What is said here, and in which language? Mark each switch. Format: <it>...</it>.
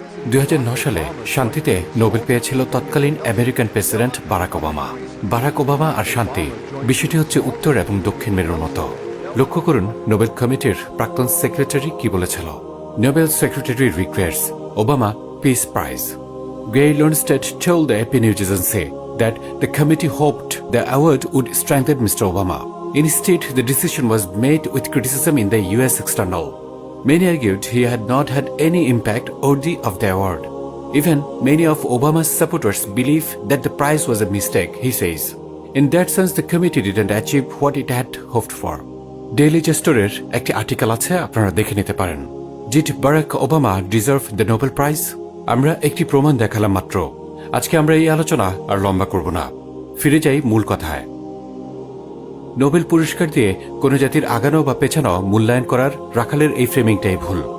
<bn>2009 সালে শান্তিতে নোবেল পেয়েছিল তৎকালীন American president Barack Obama. Barack Obama আর শান্তি, বিষয়টি হচ্ছে উত্তর এবং দক্ষিণ মেরুর মতো। লক্ষ্য করুন নোবেল কমিটির প্রাক্তন সেক্রেটারি কি বলেছিল।</bn> <en>Nobel Secretary requests Obama Peace Prize. Gary Lundstedt told the AP News Agency that the committee hoped the award would strengthen Mr. Obama. Instead, the decision was made with criticism in the U.S. external. Many argued he had not had any impact worthy of the award. Even many of Obama's supporters believe that the prize was a mistake, he says. In that sense, the committee didn't achieve what it had hoped for. Daily Gesture</en> <bn>একটি article আছে, আপনারা দেখে নিতে পারেন।</bn> <en>Did Barack Obama deserve the Nobel Prize?</en> <bn>আমরা একটি প্রমাণ দেখালাম মাত্র। আজকে আমরা এই আলোচনা আর লম্বা করব না, ফিরে যাই মূল কথায়। নোবেল পুরস্কার দিয়ে কোনো জাতির আগানো বা পেছানো মূল্যায়ন করার রাখালের এই ফ্রেমিংটাই ভুল।</bn>